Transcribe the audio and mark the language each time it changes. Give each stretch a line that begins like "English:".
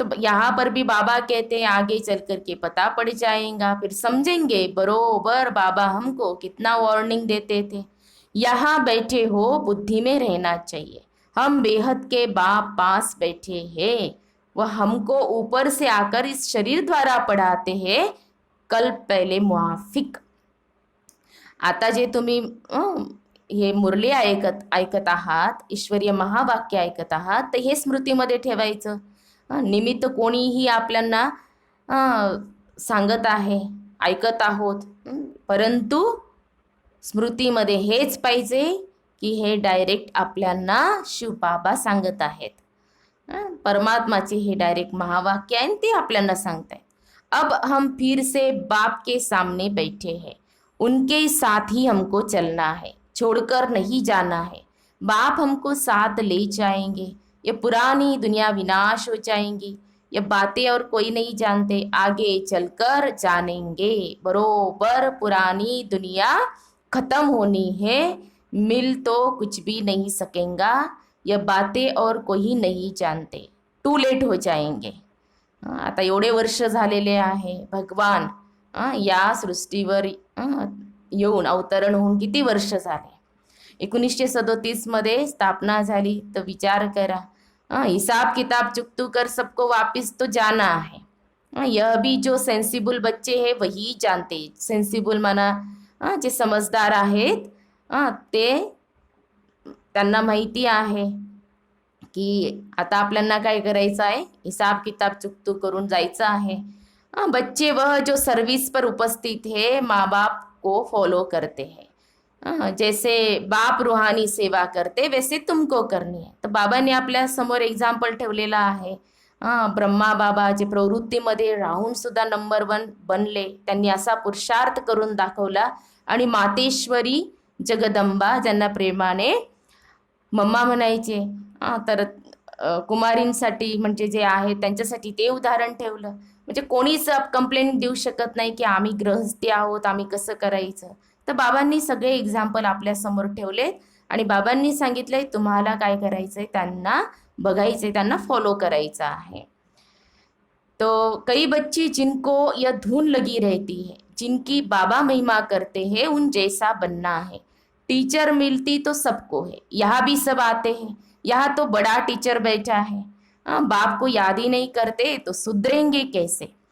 Hindi: तो यहाँ पर भी बाबा कहते हैं आगे चल कर के पता पड़ जाएगा, फिर समझेंगे बरोबर बाबा हमको कितना वार्निंग देते थे। यहाँ बैठे हो बुद्धि में रहना चाहिए, हम बेहद के बाप पास बैठे हैं, वह हमको ऊपर से आकर इस शरीर द्वारा पढ़ाते हैं, कल पहले मुआफिक।
Marathi: आता जे तुम्ही हे मुरली ऐकत आहात, ईश्वरीय महावाक्य ऐकत आहात, तर हे स्मृतीमध्ये ठेवायचं। निमित्त कोणीही आपल्याला सांगत आहे, ऐकत आहोत, परंतु स्मृतीमध्ये हेच पाहिजे की हे डायरेक्ट आपल्याला शिवबाबा सांगत आहेत। परमात्माचे हे डायरेक्ट महावाक्य आहे, ते आपल्याला सांगतायत।
Hindi: अब हम फिर से बाप के सामने बैठे हैं, उनके साथ ही हमको चलना है, छोड़कर नहीं जाना है। बाप हमको साथ ले जाएंगे, ये पुरानी दुनिया विनाश हो जाएंगी, ये बातें और कोई नहीं जानते, आगे चलकर जानेंगे। बरोबर पुरानी दुनिया खत्म होनी है, मिल तो कुछ भी नहीं सकेगा, ये बातें और कोई नहीं जानते, टू लेट हो जाएंगे।
Marathi: आता एवढे वर्ष झालेले आहे. भगवान या सृष्टीवर येऊन अवतरण होऊन किती वर्ष झाले. 1937 मध्ये स्थापना झाली. तर विचार करा,
Hindi: हिसाब किताब चुकतू कर सबको वापिस तो जाना है. यह भी जो सेन्सिबल बच्चे है वही जानते.
Marathi: सेन्सिबल माना जे समजदार आहेत ते, त्यांना माहिती आहे की आता आपल्याला काय करायचं आहे, हिसाब किताब चुकतू करून जायचं आहे.
Hindi: बच्चे वह जो सर्विस पर उपस्थित है माँ बाप को फॉलो करते हैं. जैसे बाप रूहानी सेवा करते वैसे तुमको करनी है.
Marathi: तर बाबांनी आपल्या समोर एक्झाम्पल ठेवलेला आहे. ब्रह्मा बाबा जे प्रवृत्तीमध्ये राहून सुद्धा नंबर 1 बनले. त्यांनी असा पुरुषार्थ करून दाखवला. आणि मातेश्वरी जगदंबा ज्यांना प्रेमाने मम्मा म्हणायचे, तर कुमारींसाठी म्हणजे जे आहे त्यांच्यासाठी ते उदाहरण ठेवलं. म्हणजे कोणीच कंप्लेंट देऊ शकत नाही की आम्ही गृहस्थी आहोत, आम्ही कसं करायचं. तर बाबांनी सगळे एक्झाम्पल आपल्या समोर ठेवलेत आणि बाबांनी सांगितलंय तुम्हाला काय करायचंय, त्यांना बघायचंय, त्यांना फॉलो करायचं आहे.
Hindi: तो कई बच्ची जिनको यह धुन लगी रहती है, जिनकी बाबा महिमा करते हैं, उन जैसा बनना है. टीचर मिलती तो सबको है, यहाँ भी सब आते हैं, यहाँ तो बड़ा टीचर बैठा है. बाप को याद ही नहीं करते तो सुधरेंगे कैसे.